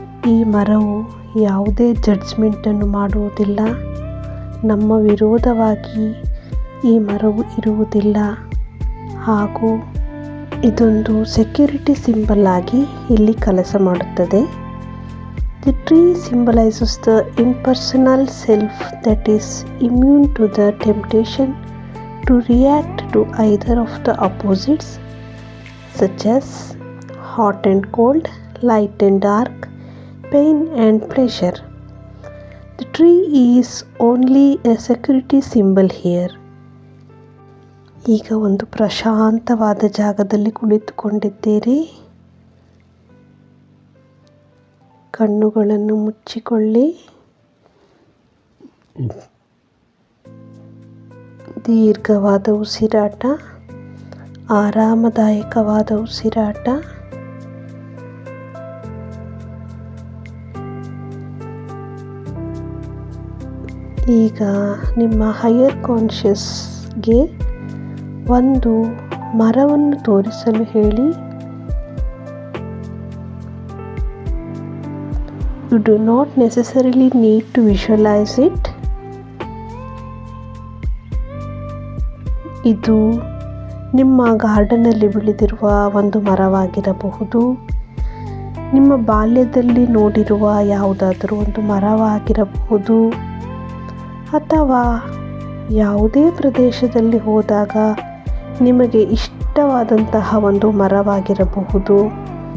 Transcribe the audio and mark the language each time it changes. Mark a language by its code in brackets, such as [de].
[kn] ಈ ಮರವು ಯಾವುದೇ ಜಡ್ಜ್ಮೆಂಟನ್ನು ಮಾಡುವುದಿಲ್ಲ. ನಮ್ಮ ವಿರೋಧವಾಗಿ ಈ ಮರವು ಇರುವುದಿಲ್ಲ, ಹಾಗೂ ಇದೊಂದು ಸೆಕ್ಯೂರಿಟಿ ಸಿಂಬಲ್ ಆಗಿ ಇಲ್ಲಿ ಕೆಲಸ ಮಾಡುತ್ತದೆ. [en] The tree symbolizes the impersonal self that is immune to the temptation to react to either of the opposites, such as hot and cold, light and dark, pain and pleasure. The tree is only a security symbol here. [kn] ಈಗ ಒಂದು ಪ್ರಶಾಂತವಾದ ಜಾಗದಲ್ಲಿ ಕುಳಿತುಕೊಂಡಿದ್ದೀರಿ. ಕಣ್ಣುಗಳನ್ನು ಮುಚ್ಚಿಕೊಳ್ಳಿ. ದೀರ್ಘವಾದ ಉಸಿರಾಟ, ಆರಾಮದಾಯಕವಾದ ಉಸಿರಾಟ. ಈಗ ನಿಮ್ಮ higher ಕಾನ್ಷಿಯಸ್ಗೆ ಒಂದು ಮರವನ್ನು ತೋರಿಸಲು ಹೇಳಿ. [en] You do not necessarily need to visualize it. [kn] ಇದು ನಿಮ್ಮ ಗಾರ್ಡನಲ್ಲಿ ಬೆಳೆದಿರುವ ಒಂದು ಮರವಾಗಿರಬಹುದು, ನಿಮ್ಮ ಬಾಲ್ಯದಲ್ಲಿ ನೋಡಿರುವ ಯಾವುದಾದರೂ ಒಂದು ಮರವಾಗಿರಬಹುದು, ಅಥವಾ ಯಾವುದೇ ಪ್ರದೇಶದಲ್ಲಿ ಹೋದಾಗ ನಿಮಗೆ ಇಷ್ಟವಾದಂತಹ ಒಂದು ಮರವಾಗಿರಬಹುದು.